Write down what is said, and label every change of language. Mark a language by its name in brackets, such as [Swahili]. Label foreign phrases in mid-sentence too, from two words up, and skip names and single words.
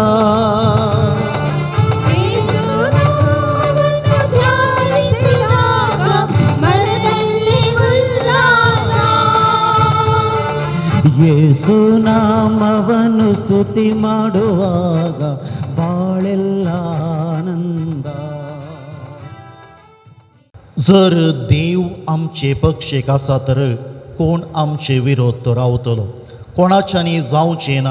[Kannada] ಯೇಸು ನಾಮವನ್ನು ಧ್ಯಾನಿಸಿದಾಗ ಮನದಲ್ಲಿ ಉಲ್ಲಾಸ ಯೇಸು ನಾಮವನ್ನು ಸ್ತುತಿ ಮಾಡುವಾಗ ಬಾಳೆಲ್ಲ ಆನಂದ [Konkani] जर देव आमचे पक्षेक आसा तर कोण आमचे विरोध तो रावतलो कोणाच्यानी जावचें ना